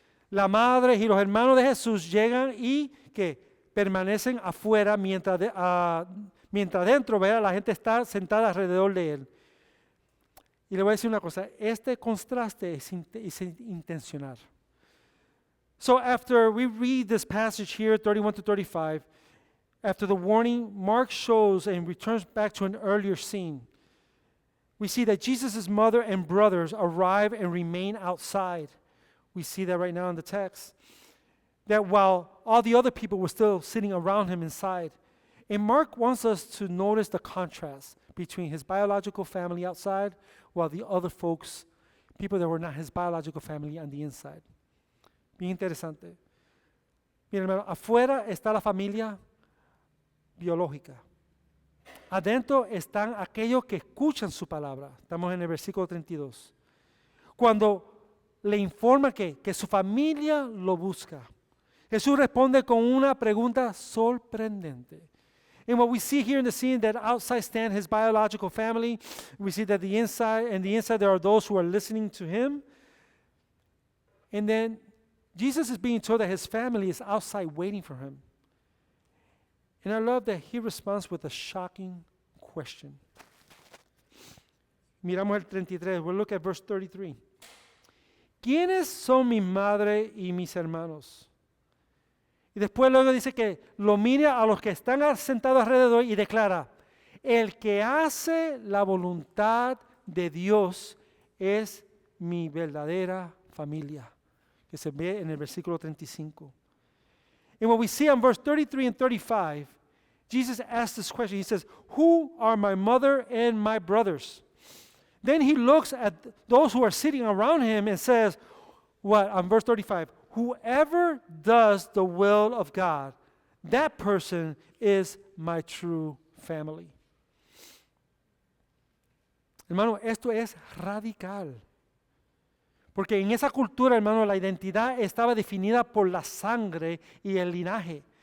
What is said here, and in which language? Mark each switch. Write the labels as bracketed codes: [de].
[es] La madre y los hermanos de Jesús llegan y que permanecen afuera mientras dentro, ¿verdad?, la gente está sentada alrededor de Él. Y le voy a decir una cosa, este contraste es intencional. [en] So after we read this passage here, 31 to 35, after the warning, Mark shows and returns back to an earlier scene. We see that Jesus' mother and brothers arrive and remain outside. We see that right now in the text. That while all the other people were still sitting around him inside. And Mark wants us to notice the contrast between his biological family outside while the other folks, people that were not his biological family, on the inside. [es] Bien interesante. Miren, hermano, afuera está la familia biológica. Adentro están aquellos que escuchan su palabra. Estamos en el versículo 32. Cuando le informa que su familia lo busca, Jesús responde con una pregunta sorprendente. [en] And what we see here in the scene, that outside stand his biological family. We see that the inside there are those who are listening to him. And then Jesus is being told that his family is outside waiting for him. And I love that he responds with a shocking question. [es] Miramos el 33. [en] We'll look at verse 33. [es] ¿Quiénes son mi madre y mis hermanos? Y después luego dice que lo mira a los que están sentados alrededor y declara, el que hace la voluntad de Dios es mi verdadera familia, que se ve en el versículo 35. [en] And what we see on verse 33 and 35, Jesus asks this question. He says, who are my mother and my brothers? Then he looks at those who are sitting around him and says, what, on verse 35, whoever does the will of God, that person is my true family. [es] Hermano, esto es radical. Porque en esa cultura, hermano, la identidad estaba definida por la sangre y el linaje.